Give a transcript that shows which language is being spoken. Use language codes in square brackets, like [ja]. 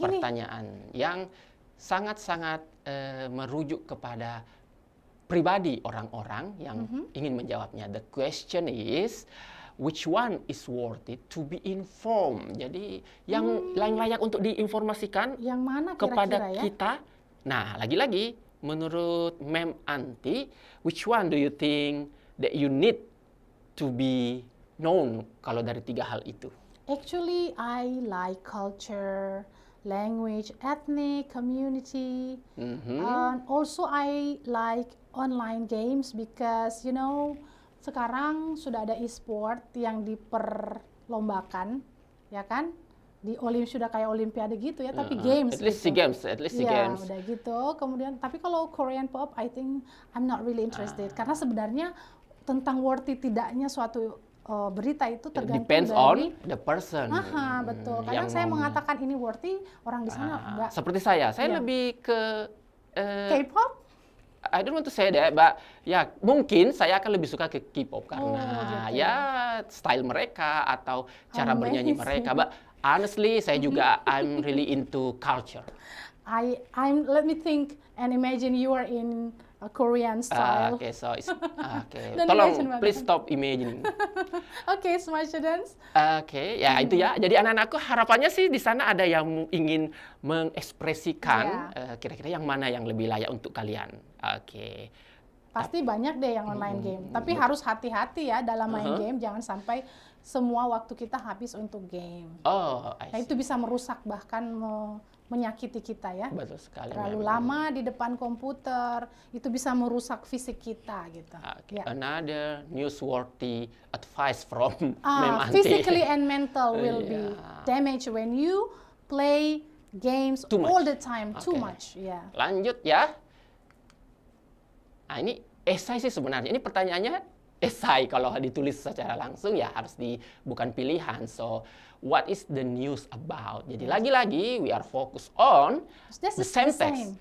[id] pertanyaan yang sangat-sangat merujuk kepada pribadi orang-orang yang ingin menjawabnya. [en] The question is, which one is worthy to be informed? [id] Jadi yang layak untuk diinformasikan yang mana kepada kira-kira kita. Nah, lagi-lagi menurut [en] Mem Anti, which one do you think that you need to be known [id] kalau dari tiga hal itu? [en] Actually, I like culture, language, ethnic, community, and also I like online games because, you know, [id] sekarang sudah ada e-sport yang diperlombakan, ya kan? Sudah kayak olimpiade gitu ya, tapi games. [en] At least games. [id] Udah gitu. Kemudian, tapi kalau [en] Korean pop, I think I'm not really interested. [id] Karena sebenarnya tentang worthy tidaknya suatu berita itu tergantung [en] depends [id] dari [en] on the person. [id] Betul. Kadang saya mengatakan ini worthy, orang di sana enggak. Seperti saya lebih ke K-pop. [en] I don't want to say that, [id] but ya mungkin saya akan lebih suka ke K-pop karena ya style mereka atau cara bernyanyi mereka. [en] But honestly, [id] saya juga [en] I'm really into culture. Let me think and imagine you are in a Korean style. Okay, so okay. Don't imagine [id] Tolong, [en] please stop imagining. Okay, smart students. [id] Oke, ya itu ya. Jadi anak-anakku harapannya sih di sana ada yang ingin mengekspresikan kira-kira yang mana yang lebih layak untuk kalian. Oke. Pasti banyak deh yang online game. Tapi harus hati-hati ya dalam main game. Jangan sampai semua waktu kita habis untuk game. [en] Oh, I see. [id] Nah, itu bisa merusak bahkan menyakiti kita ya. Betul sekali. Terlalu lama di depan komputer itu bisa merusak fisik kita gitu. [en] Okay. Yeah. Another newsworthy advice from Mem Aunty. Physically and mental will be damaged when you play games all the time too much. Yeah. [id] Lanjut ya. Nah, ini esai sih sebenarnya. Ini pertanyaannya esai, kalau ditulis secara langsung ya harus bukan pilihan. So, what is the news about? Jadi lagi-lagi we are focused on the same text.